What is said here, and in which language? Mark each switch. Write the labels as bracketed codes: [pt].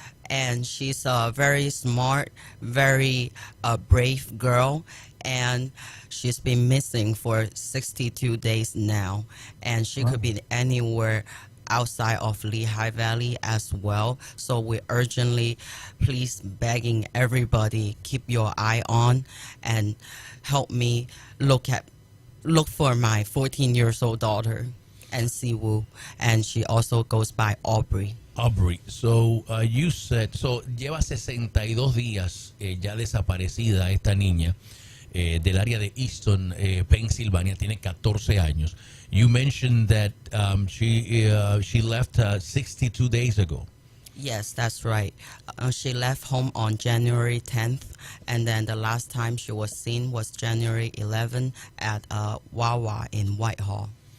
[en] And she's a very smart, very brave girl, and she's been missing for 62 days now, and she could be anywhere outside of Lehigh Valley as well. So we're urgently, please begging everybody, keep your eye on and help me look for my 14 years old daughter, and Siwoo, and she also goes by Aubrey. Aubrey, so you said, [es] lleva 62 días ya desaparecida esta niña del área de Easton, Pennsylvania, tiene 14 años. [en] You mentioned that she left 62 days ago. Yes, that's right. She left home on January 10th, and then the last time she was seen was January 11th at Wawa in Whitehall.